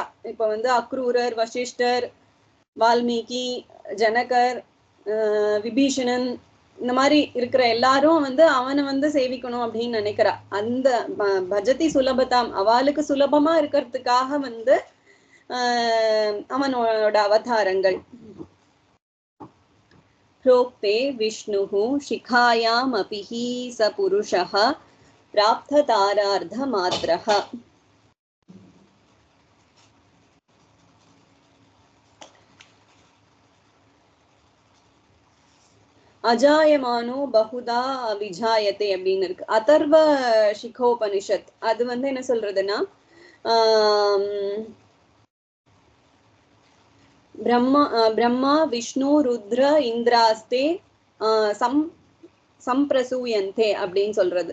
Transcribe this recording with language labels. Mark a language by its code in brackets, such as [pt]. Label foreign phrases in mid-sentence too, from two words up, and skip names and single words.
[ta] இப்ப வந்து அக்ரூரர், வசிஷ்டர், வால்மீகி, ஜனகர், விபீஷணன், இந்த மாதிரி இருக்கிற எல்லாரும் வந்து அவனை வந்து சேவிக்கணும் அப்படின்னு நினைக்கிறா. அந்த [sa] भजति सुलभताम्, [ta] அவளுக்கு சுலபமா இருக்கிறதுக்காக வந்து அவனோட அவதாரங்கள். [sa] प्रोक्ते विष्णुः शिखायामपि हि स पुरुषः प्राप्ततारार्धमात्रः. अजायमानो बहुधा विजायते [ta] அப்படின்னு இருக்கு. அதர்வ சிகோபனிஷத் அது வந்து என்ன சொல்றதுன்னா [sa] ब्रह्मा विष्णु रुद्र इन्द्रास्ते सम्प्रसूयन्ते [ta] அப்படின்னு சொல்றது.